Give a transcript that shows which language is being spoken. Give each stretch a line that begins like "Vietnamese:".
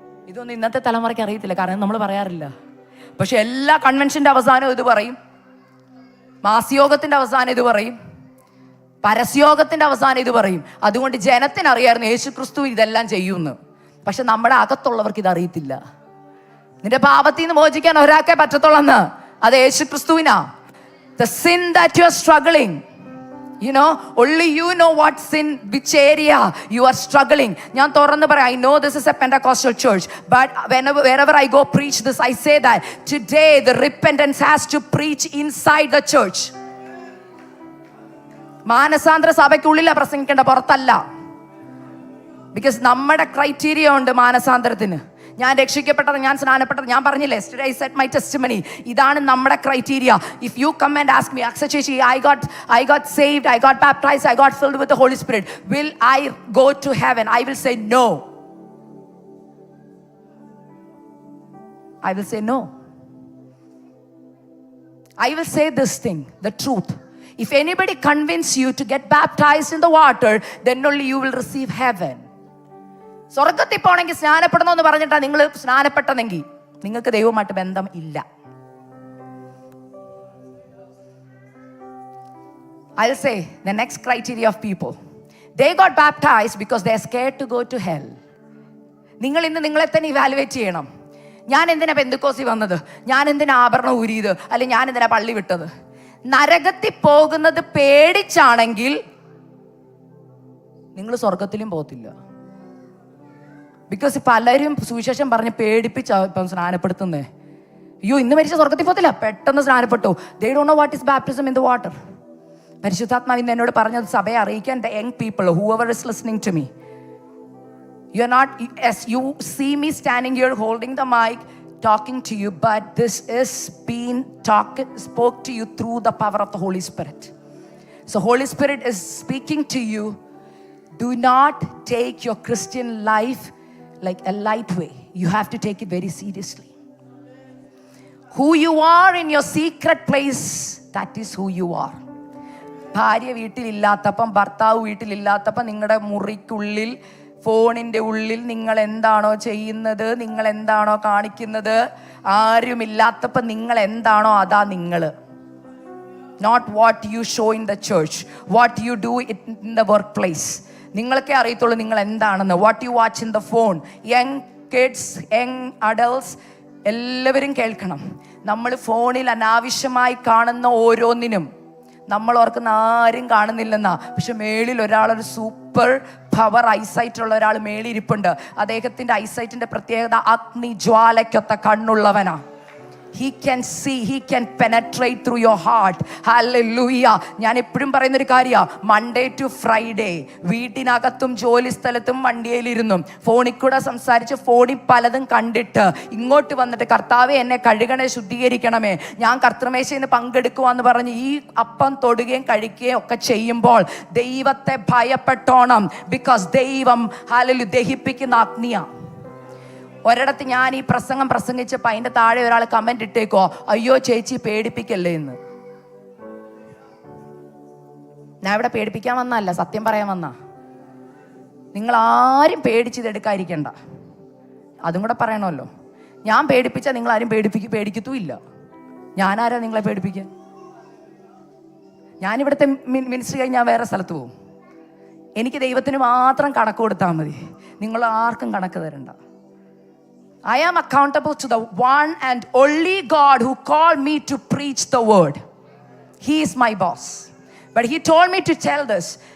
Malayalam: ഇതൊന്നും ഇന്നത്തെ തലമുറയ്ക്ക് അറിയത്തില്ല, കാരണം നമ്മൾ പറയാറില്ല. പക്ഷെ എല്ലാ കൺവെൻഷന്റെ അവസാനം ഇത് പറയും, മാസയോഗത്തിന്റെ അവസാനം ഇത് പറയും, പരസ്യോഗത്തിന്റെ അവസാനം ഇത് പറയും. അതുകൊണ്ട് ജനത്തിനറിയായിരുന്നു യേശുക്രിസ്തു ഇതെല്ലാം ചെയ്യുമെന്ന്. പക്ഷെ നമ്മുടെ അകത്തുള്ളവർക്ക് ഇത് അറിയത്തില്ല. നിന്റെ പാപത്തിൽ നിന്ന് മോചിക്കാൻ ഒരാൾക്കേ പറ്റത്തുള്ളെന്ന്, അത് യേശുക്രിസ്തുവിനാ.
English: The sin that you are struggling, you know, only you know what sin, which area you are struggling.
Malayalam: ഞാൻ തുറന്ന് പറയാം,
English: I know this is a Pentecostal church, but wherever I go preach this, I say that today the repentance has to preach inside the church.
Malayalam: മാനസാന്തര സഭയ്ക്കുള്ളിലാ പ്രസംഗിക്കേണ്ട, പുറത്തല്ല. Because നമ്മുടെ criteria ഉണ്ട് മാനസാന്തരത്തിന്. ഞാൻ രക്ഷിക്കപ്പെട്ടത്, ഞാൻ സ്നാനപ്പെട്ടത്, ഞാൻ പറഞ്ഞില്ലേ
English: yesterday I said my testimony.
Malayalam: ഇതാണ് നമ്മുടെ criteria.
English: If you come and ask me, Aksa Chechi, I got saved, I got baptized, I got filled with the Holy Spirit, will I go to heaven? I will say no. I will say no. I will say this thing, the truth. If anybody convince you to get baptized in the water, then only you will receive heaven.
Malayalam: സ്വർഗത്തിൽ പോണെങ്കിൽ സ്നാനപ്പെടണമെന്ന് പറഞ്ഞിട്ടാ നിങ്ങൾ സ്നാനപ്പെട്ടതെങ്കിൽ നിങ്ങൾക്ക് ദൈവവുമായിട്ട് ബന്ധം ഇല്ല.
English: I'll say the next criteria of people, they got baptized because they are scared to go to hell.
Malayalam: നിങ്ങൾ ഇന്ന് നിങ്ങളെ തന്നെ ഇവാലുവേറ്റ് ചെയ്യണം. ഞാൻ എന്തിനാ പെന്തക്കോസ്തി വന്നത്, ഞാൻ എന്തിനാ ആഭരണം ഊരിയത്, അല്ലെങ്കിൽ ഞാൻ എന്തിനാ പള്ളി വിട്ടത്? നരകത്തിൽ പോകുന്നത് പേടിച്ചാണെങ്കിൽ നിങ്ങൾ സ്വർഗത്തിലും പോകത്തില്ല. ബിക്കോസ് പലരും സുവിശേഷം പറഞ്ഞ് പേടിപ്പിച്ചാ ഇപ്പം സ്നാനപ്പെടുത്തുന്നേ. അയ്യോ ഇന്ന് മരിച്ച സ്വർഗത്തിൽ പോകത്തില്ല, പെട്ടെന്ന് സ്നാനപ്പെട്ടു.
English: They don't know what is baptism in the water.
Malayalam: പരിശുദ്ധാത്മാവ് ഇന്ന് എന്നോട് പറഞ്ഞത് സഭയെ അറിയിക്കാൻ,
English: the young people, whoever is listening to me, you are not, as you see me standing here holding the mic talking to you, but this is being spoke to you through the power of the Holy Spirit. So Holy Spirit is speaking to you. Do not take your Christian life like a light way. You have to take it very seriously. Who you are in your secret place, that is who you are.
Malayalam: ഭാര്യ വീട്ടിലില്ലാത്തപ്പം, ഭർത്താവ് വീട്ടിലില്ലാത്തപ്പം, നിങ്ങളുടെ മുറിക്കുള്ളിൽ, ഫോണിൻ്റെ ഉള്ളിൽ നിങ്ങൾ എന്താണോ ചെയ്യുന്നത്, നിങ്ങൾ എന്താണോ കാണിക്കുന്നത്, ആരുമില്ലാത്തപ്പം നിങ്ങൾ എന്താണോ അതാ നിങ്ങൾ.
English: Not what you show in the church, what you do in the workplace.
Malayalam: നിങ്ങൾക്കേ അറിയത്തുള്ളൂ നിങ്ങൾ എന്താണെന്ന്.
English: What you watch in the phone. Young kids, young adults
Malayalam: എല്ലാവരും കേൾക്കണം. നമ്മൾ ഫോണിൽ അനാവശ്യമായി കാണുന്ന ഓരോന്നിനും നമ്മൾ ഓർക്കുന്ന ആരും കാണുന്നില്ലെന്നാ. പക്ഷെ മേളിൽ ഒരാളൊരു സൂപ്പർ പവർ ഐസൈറ്റ് ഉള്ള ഒരാൾ മേളിരിപ്പുണ്ട്. അദ്ദേഹത്തിൻ്റെ ഐസൈറ്റിൻ്റെ പ്രത്യേകത അഗ്നി ജ്വാലയ്ക്കൊത്ത കണ്ണുള്ളവനാ.
English: He can see, he can penetrate through your heart. Hallelujah.
Malayalam: ഞാൻ എപ്പോഴും പറയുന്നൊരു കാര്യമാണ്, മൺഡേ ടു ഫ്രൈഡേ വീട്ടിനകത്തും ജോലി സ്ഥലത്തും വണ്ടിയിലിരുന്നും ഫോണിൽ കൂടെ സംസാരിച്ച് ഫോണിൽ പലതും കണ്ടിട്ട് ഇങ്ങോട്ട് വന്നിട്ട് കർത്താവെ എന്നെ കഴുകണേ, ശുദ്ധീകരിക്കണമേ, ഞാൻ കർത്തൃമേശയിൽ നിന്ന് പങ്കെടുക്കുവാന്ന് പറഞ്ഞ് ഈ അപ്പം തൊടുകയും കഴിക്കുകയും ഒക്കെ ചെയ്യുമ്പോൾ ദൈവത്തെ ഭയപ്പെട്ടോണം. ബിക്കോസ് ദൈവം ഹല്ലേലൂയ ദഹിപ്പിക്കുന്ന അഗ്നിയാ. ഒരിടത്ത് ഞാൻ ഈ പ്രസംഗം പ്രസംഗിച്ചപ്പോൾ അതിൻ്റെ താഴെ ഒരാൾ കമന്റ് ഇട്ടേക്കോ, അയ്യോ ചേച്ചി പേടിപ്പിക്കല്ലേ എന്ന്. ഞാൻ ഇവിടെ പേടിപ്പിക്കാൻ വന്നല്ല, സത്യം പറയാൻ വന്ന. നിങ്ങൾ ആരും പേടിച്ചിതെടുക്കാതിരിക്കണ്ട, അതും കൂടെ പറയണമല്ലോ. ഞാൻ പേടിപ്പിച്ചാൽ നിങ്ങൾ ആരും പേടിക്കത്തുമില്ല. ഞാനാരാ നിങ്ങളെ പേടിപ്പിക്കാൻ? ഞാനിവിടുത്തെ മിനിസ്റ്റർ കഴിഞ്ഞ് ഞാൻ വേറെ സ്ഥലത്ത് പോകും. എനിക്ക് ദൈവത്തിന് മാത്രം കണക്ക് കൊടുത്താൽ മതി, നിങ്ങൾ ആർക്കും കണക്ക് തരണ്ട.
English: I am accountable to the one and only God who called me to preach the word. He is my boss. But he told me to tell this.